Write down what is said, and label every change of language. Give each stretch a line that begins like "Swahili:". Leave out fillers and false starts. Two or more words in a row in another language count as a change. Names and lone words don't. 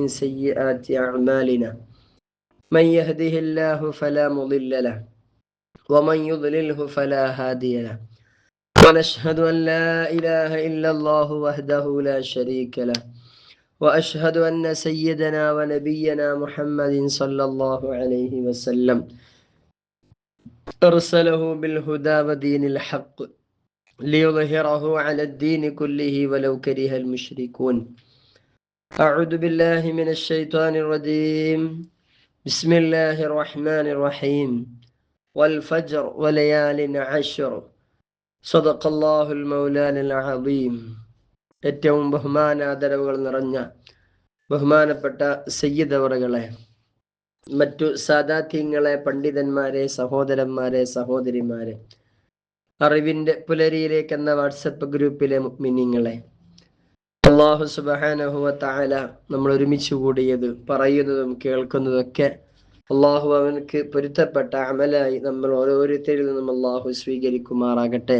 Arabic: سيئات أعمالنا من يهده الله فلا مضل له ومن يضلله فلا هادي له ونشهد أن لا إله إلا الله وحده لا شريك له وأشهد أن سيدنا ونبينا محمد صلى الله عليه وسلم أرسله بالهدى ودين الحق ليظهره على الدين كله ولو كره المشركون. أعوذ بالله من الشيطان الرجيم. بسم الله الرحمن الرحيم. والفجر وليال عشر صدق الله المولان العظيم.
Malayalam: ഏറ്റവും ബഹുമാനാദരവുകൾ നിറഞ്ഞ ബഹുമാനപ്പെട്ട സയ്യിദ് അവറുകളെ, മറ്റു സാദാത്യങ്ങളെ, പണ്ഡിതന്മാരെ, സഹോദരന്മാരെ, സഹോദരിമാരെ, അറിവിന്റെ പുലരിയിലേക്ക് എന്ന വാട്സപ്പ് ഗ്രൂപ്പിലെ മുഅ്മിനീങ്ങളെ,
Arabic: الله سبحانه و تعالى
Malayalam: നമ്മൾ ഒരുമിച്ച് കൂടിയത് പറയുന്നതും കേൾക്കുന്നതൊക്കെ അല്ലാഹു അവനക്ക് പൊരുത്തപ്പെട്ട അമലായി നമ്മൾ ഓരോരുത്തരിൽ നിന്നും അല്ലാഹു സ്വീകരിക്കുമാറാകട്ടെ.